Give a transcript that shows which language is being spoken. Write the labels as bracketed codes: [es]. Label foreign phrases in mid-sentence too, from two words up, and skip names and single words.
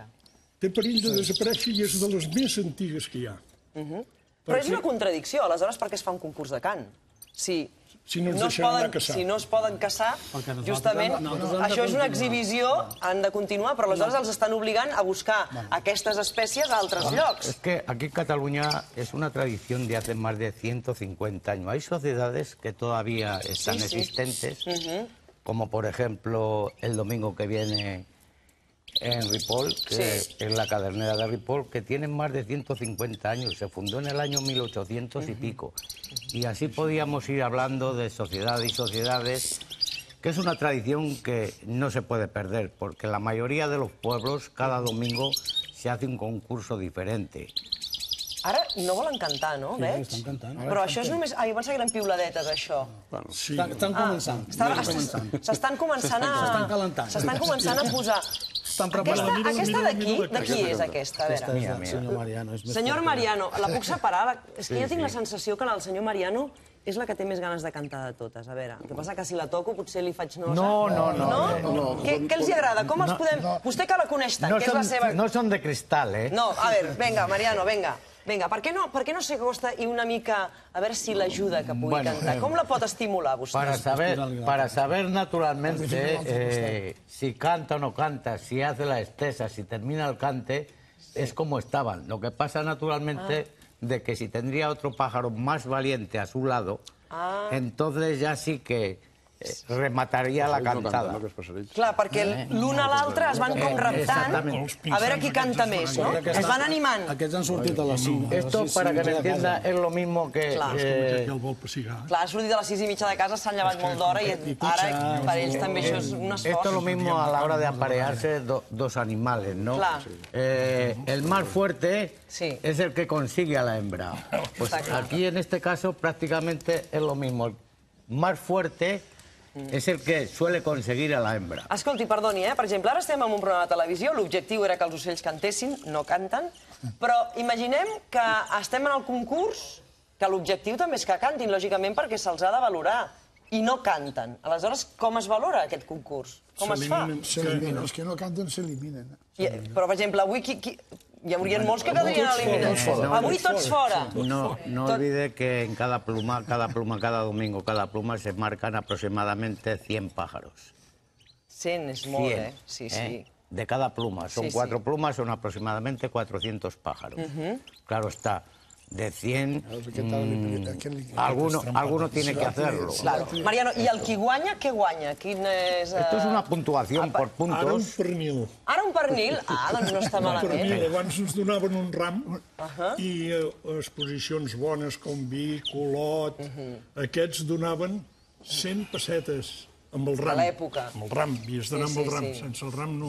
[ca] Té perill de desaparèixer i és de les més antigues que hi ha. Però és una contradicció, aleshores per què es fa un concurs de cant? Si no ens deixen anar a caçar. Si no es poden caçar, nosaltres justament, hem de això és una continuar. exhibició, han de continuar, però aleshores els estan obligant a buscar aquestes espècies a altres llocs. [es] Es que aquí en Cataluña es una tradición de hace más de 150 años. Hay sociedades que todavía están Sí, sí. existentes, como por ejemplo el domingo que viene en Ripoll, que Sí. es la cadernera de Ripoll, que tienen más de 150 años. Se fundó en el año 1800 y pico. Y así podíamos ir hablando de sociedad y sociedades, que es una tradición que no se puede perder, porque la mayoría de los pueblos, cada domingo, se hace un concurso diferente. [ca] Ara no volen cantar, no? Veig? estan cantant. Però això és només... Ai, jo pensava que eren piuladetes, això. Sí. Estan començant. S'estan començant a... S'estan calentant. S'estan començant a posar... Estan preparant. Aquesta d'aquí, de qui és aquesta? A veure. Aquesta és el senyor Mariano. És més Senyor fort. Mariano, la puc separar? És que jo tinc la sensació que el senyor Mariano és la que té més ganes de cantar de totes. A veure, el que passa que si la toco potser li faig nosa. No? Què els hi agrada? Com els podem... Vostè que la coneix tant, [es] No que és la seva... no son de cristal, ¿eh? [ca] No, a veure, venga, Mariano, venga. Vinga, per què no s'acosta i una mica a veure si l'ajuda que pugui cantar? Com la pot estimular, vostè? [es] Para saber naturalmente si canta o no canta, si hace la estesa, si termina el cante, es como estaban. Lo que pasa naturalmente de que si tendría otro pájaro más valiente a su lado, entonces ya sí que remataria la cantada. [ca] Clar, perquè l'un a l'altre es van com reptant a veure qui canta més, no? Es van animant. Aquests han sortit a les 5. [es] Esto, para que me entienda, es lo mismo que... [ca] Que el vol pessigar. Clar, ha sortit a les 6:30 de casa, s'han llevat molt d'hora i ara per ells també això és un esforç. [es] Esto es lo mismo a la hora de aparearse dos animales, ¿no? Claro. El más fuerte Sí. es el que consigue a la hembra. Pues Está claro. aquí en este caso prácticamente es lo mismo. El más fuerte es el que suele conseguir a la hembra. [ca] Escolti, perdoni, per exemple, ara estem en un programa de televisió, l'objectiu era que els ocells cantessin, no canten, però imaginem que estem en el concurs, que l'objectiu també és que cantin, lògicament, perquè se'ls ha de valorar, i no canten. Aleshores, com es valora aquest concurs? Com es fa? S'eliminen. Els que no canten s'eliminen. Però, per exemple, avui hi haurien molts que quedarien eliminats. Avui tots fora. [es] No olvide que en cada pluma, cada domingo, cada pluma se marcan aproximadamente 100 pájaros. [ca] 100 és molt, 100, eh? Sí, sí. [es] De cada pluma. Son Sí, 4 plumas, son aproximadamente 400 pájaros. Claro está, de 100, alguno tiene que hacerlo. Claro. [ca] Mariano, i el qui guanya, què guanya? Quin és... [es] Esto es una puntuación por [ca] Ara un [es] puntos. [ca] pernil. Ara un pernil? Ah, doncs no està Un pernil. malament. Abans ens donaven un ram i exposicions bones com vi, colot... Aquests donaven 100 pessetes amb el ram. A l'època. Amb el ram, havies d'anar amb el ram. Sí. Sense el ram no...